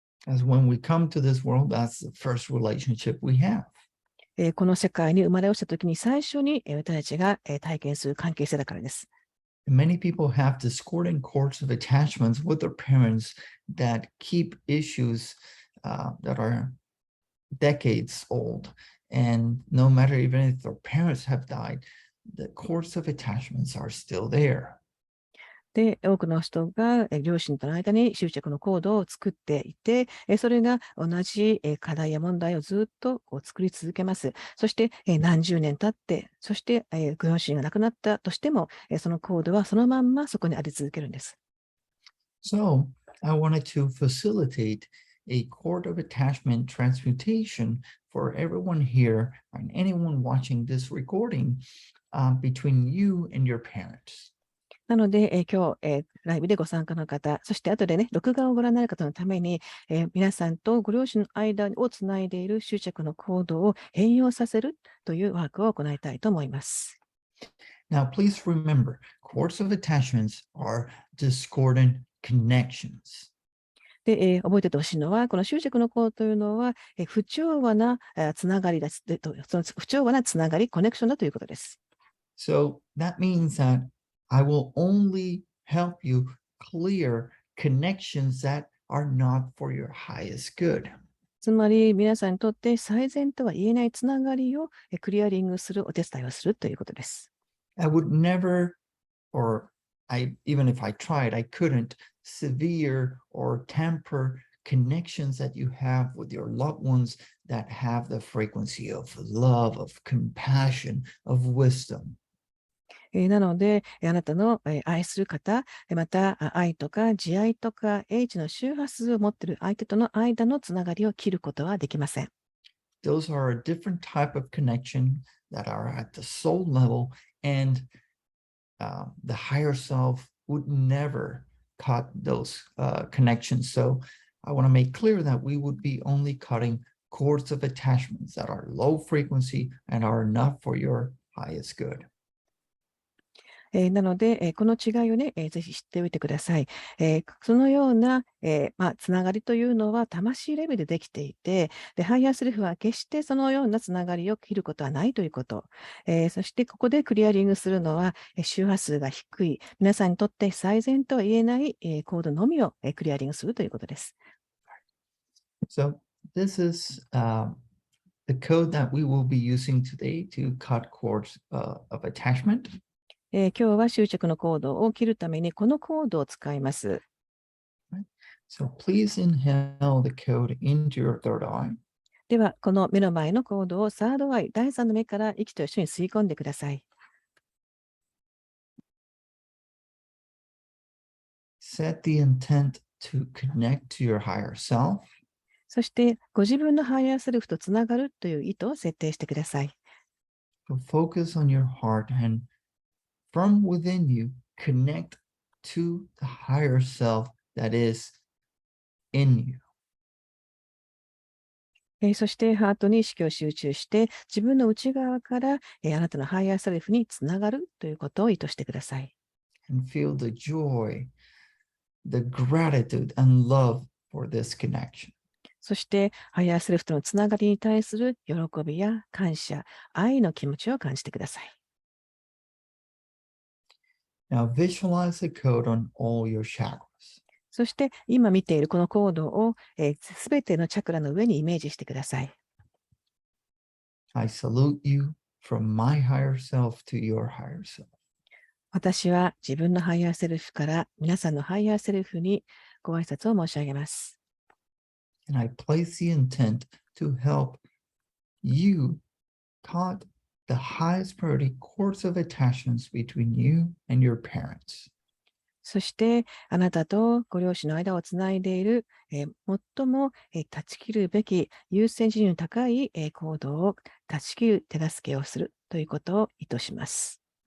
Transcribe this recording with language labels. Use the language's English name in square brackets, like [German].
[English] As when we come to this world, that's the first relationship we have. [Japanese] この世界に生まれ落ちたときに最初に、私たちが、体験する関係性だからです。 [English] Many people have discordant cords of attachments with their parents that keep issues that are decades old. And no matter even if their parents have died, the cords of attachments are still there. [Japanese] で、多くの人が両親との間に執着のコードを作っていて、それが同じ課題や問題をずっと作り続けます。そして何十年経って、そしてご両親が亡くなったとしても、そのコードはそのまんまそこにあり続けるんです。 [English] So I wanted to facilitate a cord of attachment transmutation for everyone here and anyone watching this recording between you and your parents. [Japanese] なので、今日、ライブでご参加の方、そして後でね、録画をご覧になる方のために、皆さんとご両親の間をつないでいる執着のコードを変容させるというワークを行いたいと思います。 [English] Now, please remember, cords of attachments are discordant connections. [Japanese] で、覚えておいてほしいのは、この執着のコードというのは、不調和なつながりだその不調和なつながり、コネクションだということです。 [English] So that means that I will only help you clear connections that are not for your highest good. [Japanese] つまり、皆さんにとって最善とは言えないつながりをクリアリングするお手伝いをするということです。 [English] I would never, or even if I tried, I couldn't severe or temper connections that you have with your loved ones that have the frequency of love, of compassion, of wisdom. [Japanese] なので、あなたの愛する方、また愛とか慈愛とか英知の周波数を持っている相手との間のつながりを切ることはできません。 [English] Those are a different type of connection that are at the soul level, and the higher self would never cut those connections. So I want to make clear that we would be only cutting cords of attachments that are low frequency and are not for your highest good. [Japanese] なので、この違いをね、ぜひ知っておいてください。そのような、つながりというのは魂レベルでできていて、で、ハイヤーセルフは決してそのようなつながりを切ることはないということ。そして、ここでクリアリングするのは、周波数が低い、皆さんにとって最善とは言えない、コードのみを、クリアリングするということです。 [English] So this is the code that we will be using today to cut cords of attachment. [Japanese] 今日は執着のコードを切るためにこのコードを使います。 [English] So please inhale the code into your third eye. [Japanese] では、この目の前のコードをサードアイ、第三の目から息と一緒に吸い込んでください。 [English] Set the intent to connect to your higher self. [Japanese] そして、ご自分のハイヤーセルフとつながるという意図を設定してください。 [English] So focus on your heart and from within you, connect to the higher self that is in you. [Japanese] そして、ハートに意識を集中して、自分の内側から、あなたのハイヤーセルフにつながるということを意図してください。 [English] And feel the joy, the gratitude and love for this connection. [Japanese] そして、ハイヤーセルフとのつながりに対する喜びや感謝、愛の気持ちを感じてください。 [English] Now visualize the code on all your chakras. [Japanese] そして、今見ているこのコードをすべてのチャクラの上にイメージしてください。 [English] I salute you from my higher self to your higher self. [Japanese] 私は自分のハイヤーセルフから皆さんのハイヤーセルフにご挨拶を申し上げます。 [English] And I place the intent to help you cut the highest priority cords of attachments between you and your parents. [Japanese] そして、あなたとご両親の間をつないでいる、最も、断ち切るべき優先順位の高い、行動を断ち切る手助けをするということを意図します。